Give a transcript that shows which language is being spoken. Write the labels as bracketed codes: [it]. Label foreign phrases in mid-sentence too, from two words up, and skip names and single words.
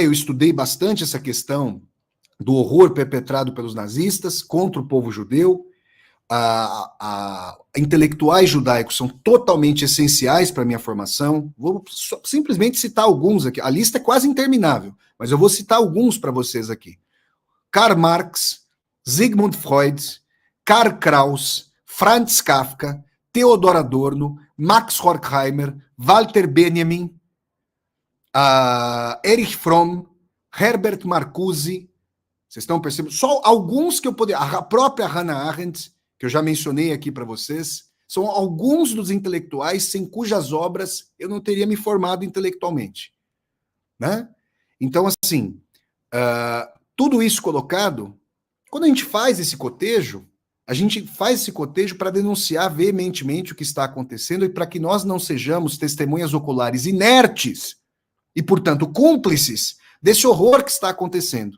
[pt] Eu estudei bastante essa questão do horror perpetrado pelos nazistas contra o povo judeu. Intelectuais judaicos são totalmente essenciais para a minha formação. Vou simplesmente citar alguns aqui. A lista é quase interminável, mas eu vou citar alguns para vocês aqui. Karl Marx, Sigmund Freud, Karl Kraus, Franz Kafka, Theodor Adorno, Max Horkheimer, Walter Benjamin, Erich Fromm, Herbert Marcuse. Vocês estão percebendo? Só alguns que eu poderia... A própria Hannah Arendt, que eu já mencionei aqui para vocês, são alguns dos intelectuais sem cujas obras eu não teria me formado intelectualmente. Né? Então, assim, tudo isso colocado, quando a gente faz esse cotejo, a gente faz esse cotejo para denunciar veementemente o que está acontecendo e para que nós não sejamos testemunhas oculares inertes e, portanto, cúmplices desse horror que está acontecendo.